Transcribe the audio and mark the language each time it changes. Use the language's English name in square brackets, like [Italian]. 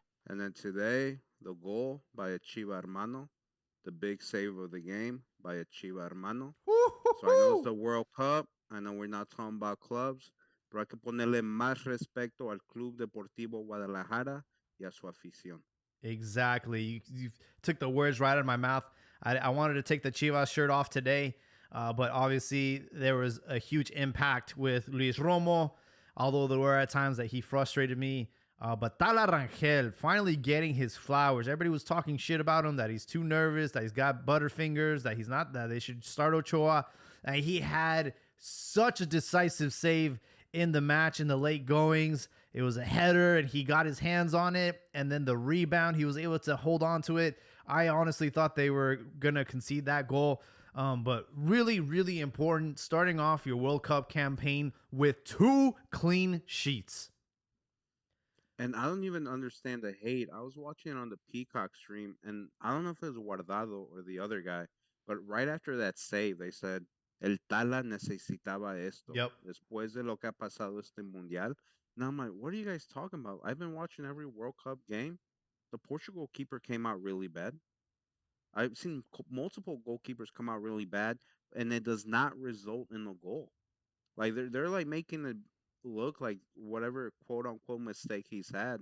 [English] And then today, the goal by a Chiva Hermano. The big save of the game by a Chiva Hermano. So I know it's the World Cup. I know we're not talking about clubs. [Spanish] Pero hay que ponerle más respeto al Club Deportivo Guadalajara y a su afición. [English] Exactly. You took the words right out of my mouth. I wanted to take the Chivas shirt off today, but obviously there was a huge impact with Luis Romo, although there were at times that he frustrated me. But Tala Rangel finally getting his flowers. Everybody was talking shit about him, that he's too nervous, that he's got butterfingers, that he's not, that they should start Ochoa. And he had such a decisive save in the match in the late goings. It was a header and he got his hands on it, and then the rebound, he was able to hold on to it. I honestly thought they were gonna concede that goal, but really, really important, starting off your World Cup campaign with 2 clean sheets. And I don't even understand the hate. I was watching it on the Peacock stream, and I don't know if it was Guardado or the other guy, but right after that save, they said, [Spanish] El Tala necesitaba esto. [English] Yep. [Spanish] Después de lo que ha pasado este mundial. [English] Now I'm like, what are you guys talking about? I've been watching every World Cup game. The Portugal keeper came out really bad. I've seen multiple goalkeepers come out really bad, and it does not result in a goal. Like they're like making it look like whatever quote unquote mistake he's had